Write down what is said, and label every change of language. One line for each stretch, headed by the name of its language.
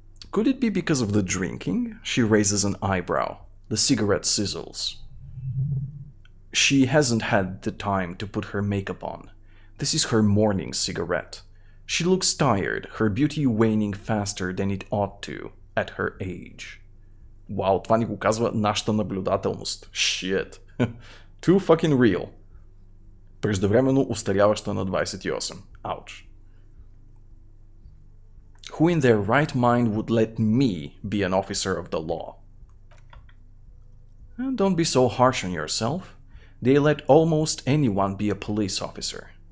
English: Could it be because of the drinking? She raises an eyebrow. The cigarette sizzles. She hasn't had the time to put her makeup on. This is her morning cigarette. She looks tired, her beauty waning faster than it ought to at her age.
Bulgarian: Вау, това ни го казва нашата наблюдателност.
English: Shit. Too fucking real.
Bulgarian: Преждевременно устаряваща на 28.
English: Ouch. Who in their right mind would let me be an officer of the law? Don't be so harsh on yourself. They let almost anyone be a police officer.